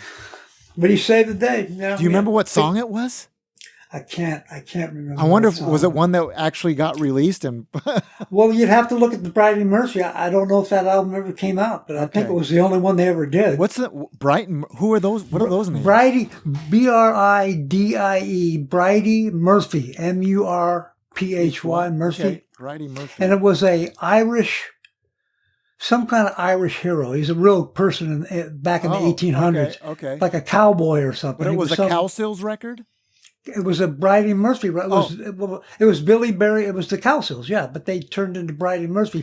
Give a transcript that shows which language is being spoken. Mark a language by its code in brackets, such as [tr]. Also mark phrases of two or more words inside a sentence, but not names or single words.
[en] But he saved the day. You know? Do you remember what song it was? I can't remember. I wonder if was it one that actually got released and. Well, you'd have to look at the Bridie Murphy. I don't know if that album ever came out, but I think it was the only one they ever did. What's the Brighton? Who are those? What are those names? Bridie, Bridie, Bridie Murphy, Murphy, Murphy. Okay. Bridie Murphy. And it was some kind of Irish hero. He's a real person back in the 1800s. Okay. Like a cowboy or something. But it was a Cowsills record? It was a Bridie Murphy. It was Billy Berry. It was the Cowsills, yeah. But they turned into Bridie Murphy.